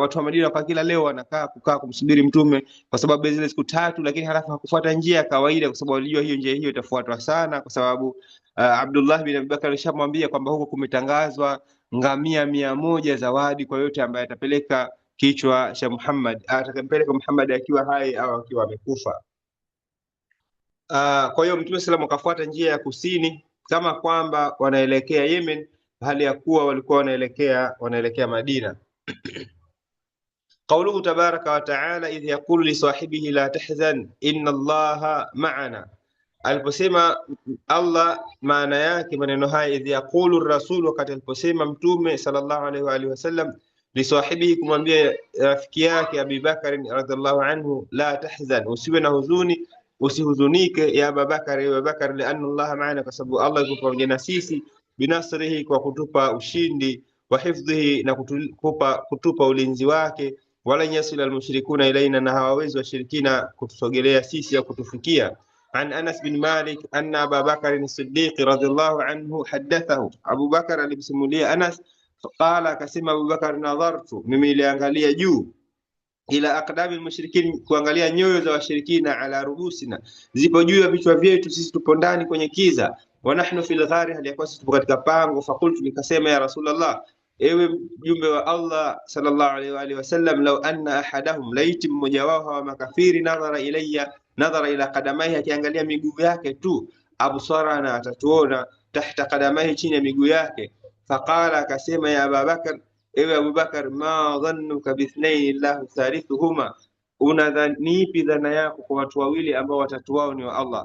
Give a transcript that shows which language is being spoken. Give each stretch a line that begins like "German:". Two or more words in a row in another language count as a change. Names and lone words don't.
Swahili: Watu wa Madina kwa kila leo kukaa kumsubiri Mtume kwa sababu ya zile siku 3, lakini halafu hakufuata njia ya kawaida, kwa sababu walijua hiyo njia hiyo itafuatwa sana, kwa sababu Abdullah bin Abubakar alishamwambia kwamba huko kumetangazwa ngamia 100 zawadi kwa yote ambaye atapeleka kichwa cha Muhammad, atakampeleka Muhammad akiwa hai au akiwa amekufa. Kwa hiyo Mtume sallam akafuata njia ya kusini kama kwamba wanaelekea Yemen, hali ya kuwa walikuwa wanaelekea Madina.
Arabic: قوله تبارك وتعالى, إذ يقول لصاحبه لا تحزن إن الله معنا.
Swahili: Aliposema Allah, maana yake maneno haya,
Arabic: إذ يقول رسول,
Swahili: wakati aliposema Mtume
Arabic: صلى الله عليه وآله
Swahili: wasallam,
Arabic: لصاحبه,
Swahili: kumwambia rafiki yake Abi Bakar
Arabic: رضي الله عنه, لا تحزن,
Swahili: usiwe na huzuni, usihuzunike ya Abubakar, ya Abubakar,
Arabic: لأن الله معنا,
Swahili: kwa sababu Allah yuko pamoja na sisi, binasrihi, kwa kutupa ushindi,
Arabic: وحفظه,
Swahili: na kutupa ulinzi wake,
Arabic: ولا يصل المشركون إلينا,
Swahili: na hawawezi washirikina kutusogelea sisi au kutufikia.
Arabic: عن أنس بن مالك أن أبو بكر الصديق رضي الله عنه حدثه,
Swahili: Abu Bakar alimsimulia Anas, qala, akasema Abu Bakar, nadhartu, mimi niliangalia juu,
Arabic: إلى أقدام المشركين,
Swahili: kuangalia nyoyo za washirikina,
Arabic: على رؤوسنا,
Swahili: zipo juu ya vichwa vyetu, sisi tupo ndani kwenye kiza,
Arabic: ونحن في الغار,
Swahili: hali ya kuwa sisi tupo katika pango. Fakultu, nikasema,
Arabic: يا رسول الله,
Swahili: ewe mjumbe wa Allah
Arabic: صلى الله عليه وآله وسلم, لو أن أحدهم,
Swahili: laiti mmoja wao hawa makafiri,
Arabic: نظر إلى قدميه,
Swahili: akiangalia miguu yake tu, absarana, atatuona,
Arabic: تحت قدميه,
Swahili: chini ya miguu yake. Faqala, akasema, ya Abubakar, ewe Abubakar,
Arabic: ما ظنك باثنين الله ثالثهما,
Swahili: unadhanipi dhana yako kwa watu wawili ambao watatu wao ni wa Allah?